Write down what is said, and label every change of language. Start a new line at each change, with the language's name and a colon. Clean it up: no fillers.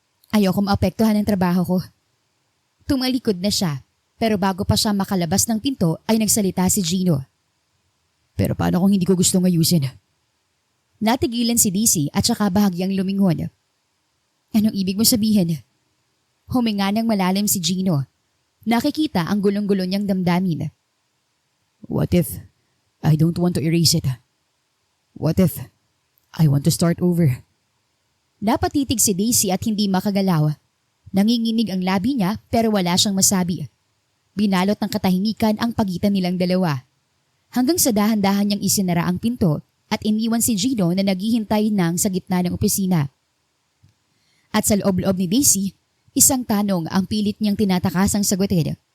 Filipino: Ayoko maapektuhan ang trabaho ko. Tumalikod na siya, pero bago pa siya makalabas ng pinto ay nagsalita si Gino. Pero paano kung hindi ko gustong ayusin? Natigilan si Daisy at saka bahagyang lumingon. Anong ibig mo sabihin? Huminga ng malalim si Gino. Nakikita ang gulong-gulo niyang damdamin.
English: What if I don't want to erase it? What if I want to start over?
Filipino: Napatitig si Daisy at hindi makagalaw. Nanginginig ang labi niya pero wala siyang masabi. Binalot ng katahimikan ang pagitan nilang dalawa. Hanggang sa dahan-dahan niyang isinara ang pinto at iniwan si Gino na naghihintay nang sa gitna ng opisina. At sa loob-loob ni Daisy, isang tanong ang pilit niyang tinatakasang sagutin.